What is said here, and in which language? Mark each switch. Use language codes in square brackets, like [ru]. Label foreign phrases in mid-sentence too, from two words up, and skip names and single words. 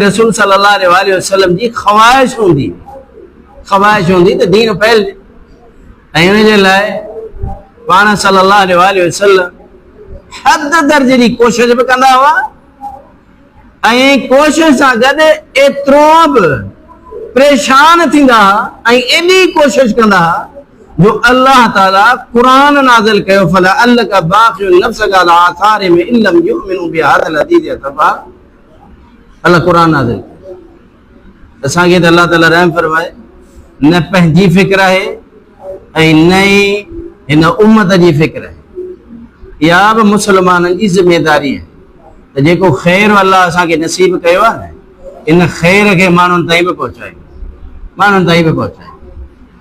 [sd] रसूल [ar] صلى الله عليه وسلم [sd] जी ख़्वाहिश हूंदी त दीन फैलिजे, ऐं हुन जे लाइ पाण [ar] صلى الله عليه وسلم [sd] हद दर्जे जी कोशिश बि कंदा हुआ, ऐं कोशिश सां गॾु एतिरो बि परेशान थींदा हुआ ऐं एॾी कोशिश कंदा हुआ जो अल्लाह ताला क़ुरान नाज़िल कयो, [ar] فلعلك باخع نفسك على آثارهم إن لم يؤمنوا بهذا الحديث أسفا. [sd] अल्लाह क़ुरान नाज़िल असांखे त अल्लाह ताला रहम फरमाए, न पंहिंजी फिक्र आहे ऐं न ई हिन उम्मत जी फिक्र आहे। इहा बि मुस्लमाननि जी ज़िमेदारी आहे त जेको ख़ैर अल्लाह असांखे नसीब कयो आहे न, इन ख़ैर खे माण्हुनि ताईं बि पहुचायूं, माण्हुनि ताईं बि पहुचायूं।